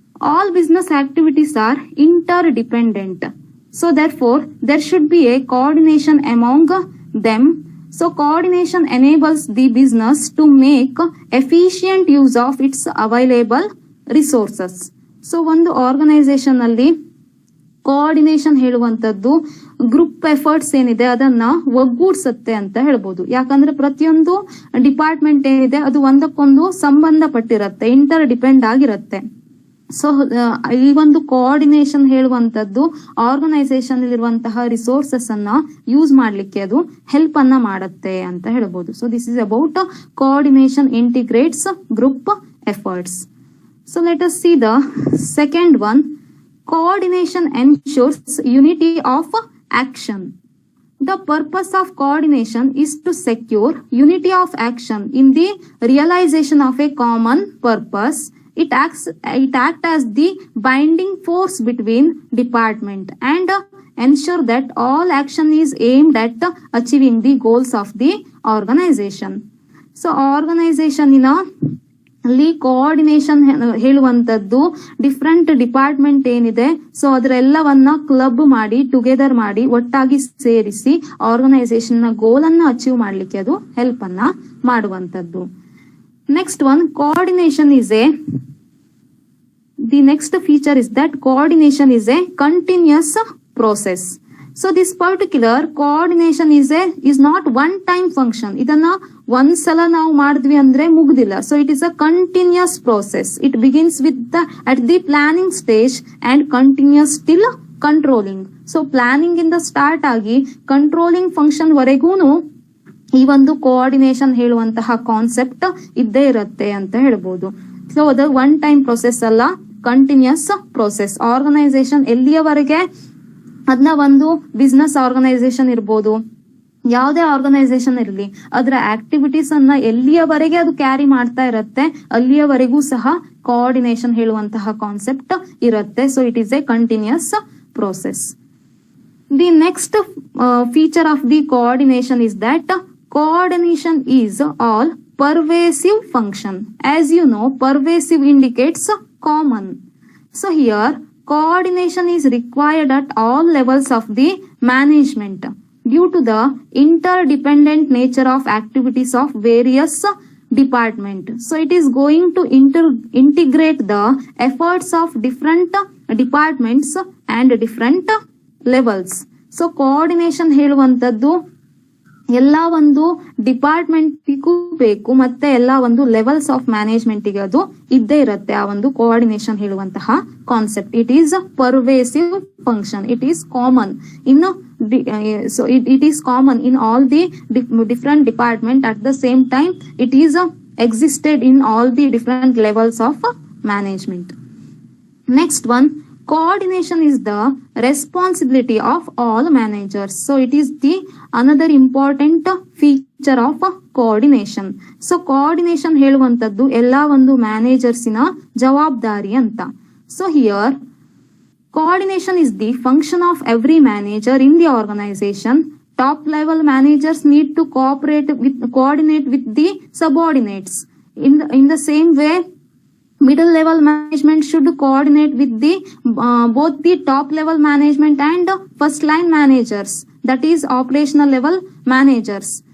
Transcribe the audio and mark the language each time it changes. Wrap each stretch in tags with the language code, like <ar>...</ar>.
<en>All business activities are interdependent. So therefore, there should be a coordination among them. So coordination enables the business to make efficient use of its available resources.</en> <kn>So ಒಂದು organisation ಅಲ್ಲಿ coordination ಹೇಳುವಂತದ್ದು group efforts ಏನಿದೆ ಅದನ್ನ ಒಗ್ಗೂಡ್ಸತ್ತೆ ಅಂತ ಹೇಳ್ಬೋದು. ಯಾಕಂದ್ರೆ ಪ್ರತಿಯೊಂದು department ಏನಿದೆ ಅದು ಒಂದಕ್ಕೊಂದು ಸಂಬಂಧಪಟ್ಟಿರತ್ತೆ, ಇಂಟರ್ ಡಿಪೆಂಡ್ ಆಗಿರತ್ತೆ. ಸೊ ಈ ಒಂದು ಕೋಆರ್ಡಿನೇಷನ್ ಹೇಳುವಂತದ್ದು ಆರ್ಗನೈಸೇಷನ್ ಇರುವಂತಹ ರಿಸೋರ್ಸಸ್ ಅನ್ನ ಯೂಸ್ ಮಾಡ್ಲಿಕ್ಕೆ ಅದು ಹೆಲ್ಪ್ ಅನ್ನ ಮಾಡತ್ತೆ ಅಂತ ಹೇಳ್ಬೋದು.</kn> <en>So this is about coordination integrates group efforts. So let us see the second one, coordination ensures unity of action. The purpose of coordination is to secure unity of action in the realization of a common purpose. It acts as the binding force between department and ensure that all action is aimed at achieving the goals of the organization.</en> <kn>So organization ಅಲ್ಲಿ coordination ಹೇಳುವಂತದ್ದು different department ಏನಿದೆ so ಅದರೆಲ್ಲವನ್ನ club ಮಾಡಿ together ಮಾಡಿ ಒಟ್ಟಾಗಿ ಸೇರಿಸಿ organisation ನ ಗೋಲ್ ಅನ್ನ achieve ಮಾಡ್ಲಿಕ್ಕೆ ಅದು ಹೆಲ್ಪ್ ಅನ್ನ ಮಾಡುವಂತದ್ದು.</kn> <en>Next one, coordination is the next feature is that coordination is a continuous process. So this particular coordination is not one time function.</en> <kn>ಇದನ್ನ ಒಂದ್ಸಲ ನಾವು ಮಾಡಿದ್ವಿ ಅಂದ್ರೆ ಮುಗ್ದಿಲ್ಲ.</kn> <en>So it is a continuous process. It begins with at the planning stage and continues till controlling.</en> <kn>So planning ಇಂದ start ಆಗಿ controlling function ವರೆಗೂನು ಈ ಒಂದು coordination ಹೇಳುವಂತಹ ಕಾನ್ಸೆಪ್ಟ್ ಇದ್ದೇ ಇರುತ್ತೆ ಅಂತ ಹೇಳ್ಬೋದು. ಸೊ ಅದು ಒನ್ ಟೈಮ್ ಪ್ರೊಸೆಸ್ ಅಲ್ಲ, ಕಂಟಿನ್ಯೂಸ್ ಪ್ರೊಸೆಸ್. ಆರ್ಗನೈಸೇಷನ್ ಎಲ್ಲಿಯವರೆಗೆ ಅದನ್ನ ಒಂದು ಬಿಸ್ನೆಸ್ ಆರ್ಗನೈಸೇಷನ್ ಇರ್ಬೋದು, ಯಾವುದೇ ಆರ್ಗನೈಸೇಷನ್ ಇರಲಿ, ಅದರ ಆಕ್ಟಿವಿಟೀಸ್ ಅನ್ನ ಎಲ್ಲಿಯವರೆಗೆ ಅದು ಕ್ಯಾರಿ ಮಾಡ್ತಾ ಇರತ್ತೆ ಅಲ್ಲಿಯವರೆಗೂ ಸಹ ಕೋಆರ್ಡಿನೇಷನ್ ಹೇಳುವಂತಹ ಕಾನ್ಸೆಪ್ಟ್ ಇರುತ್ತೆ.</kn> <en>So it is a continuous process. The next feature of the coordination is that coordination is all pervasive function. As you know, pervasive indicates common. So here coordination is required at all levels of the management due to the interdependent nature of activities of various department. So it is going to integrate the efforts of different departments and different levels. So coordination</en> <kn>ಹೇಳುವಂತದ್ದು ಎಲ್ಲ ಒಂದು ಡಿಪಾರ್ಟ್ಮೆಂಟಿಗೂ ಬೇಕು, ಮತ್ತೆ ಎಲ್ಲ ಒಂದು levels of ಮ್ಯಾನೇಜ್ಮೆಂಟಿಗೆ ಅದು ಇದ್ದೇ ಇರುತ್ತೆ. ಆ ಒಂದು ಕೋಆರ್ಡಿನೇಷನ್ ಹೇಳುವಂತಹ concept.</kn> <en>It is pervasive function. It is common in so it is common in all the different department. At the same time, it is existed in all the different levels of management. Next one, coordination is the responsibility of all managers. So it is the another important feature of coordination.</en> <kn>So coordination ಹೇಳುವಂತದ್ದು ಎಲ್ಲಾ ಒಂದು ಮ್ಯಾನೇಜರ್ಸಿನ ಜವಾಬ್ದಾರಿ ಅಂತ.</kn> <en>So here coordination is the function of every manager in the organization. Top level managers need to coordinate with the subordinates. In the same way, middle level management should coordinate with the both the top level management and first line managers, that is operational level managers.</en>